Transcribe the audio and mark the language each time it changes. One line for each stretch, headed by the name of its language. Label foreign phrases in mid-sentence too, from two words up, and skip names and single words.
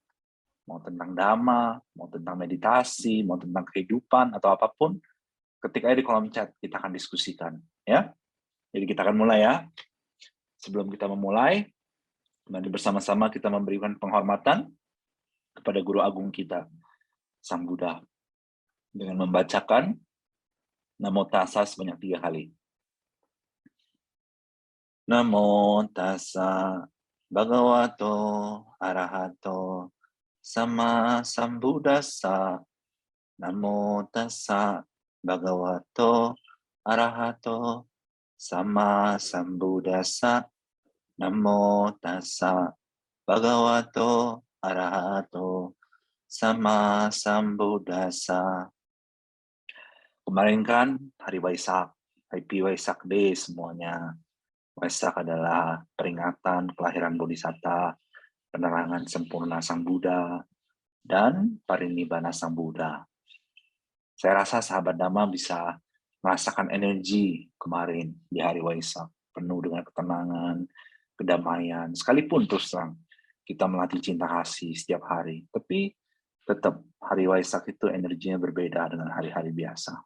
Indonesian: Mau tentang Dhamma, mau tentang meditasi, mau tentang kehidupan atau apapun, ketik aja di kolom chat, kita akan diskusikan, ya. Jadi kita akan mulai ya. Sebelum kita memulai, mari bersama-sama kita memberikan penghormatan kepada Guru Agung kita, Sang Buddha, dengan membacakan Namo Tassa sebanyak 3 kali.
Pali: Namo Tassa Bhagavato Arahato Sama Sambuddhassa. Namo Tassa Bhagavato Arahato Sama Sambuddhassa. Namo Tassa Bhagavato Arahato Sama Sambuddhassa.
Indonesian: Kemarin kan hari Waisak,
English: Happy Waisak Day
Indonesian: semuanya. Waisak adalah peringatan kelahiran Bodhisatta, penerangan sempurna Sang Buddha, dan parinibbana Sang Buddha. Saya rasa sahabat Dhamma bisa merasakan energi kemarin di hari Waisak, penuh dengan ketenangan, kedamaian, sekalipun terus terang kita melatih cinta kasih setiap hari, tapi tetap hari Waisak itu energinya berbeda dengan hari-hari biasa.